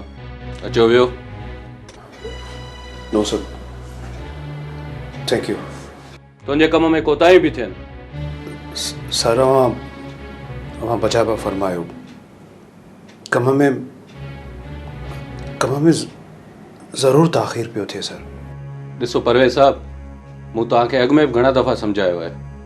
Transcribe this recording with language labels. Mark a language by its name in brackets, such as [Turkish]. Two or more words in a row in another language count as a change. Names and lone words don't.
[Sindhi] अचो वियो। [English] no sir, thank you. [Sindhi] तुंहिंजे कम में कोताही बि थियनि। सर, अव्हां बचा पिया फरमायो, कम में ज़रूरु ताख़ीर पियो थिए सर। ॾिसो परवेज़ साहब, मूं तव्हांखे अॻु में बि घणा दफ़ा सम्झायो आहे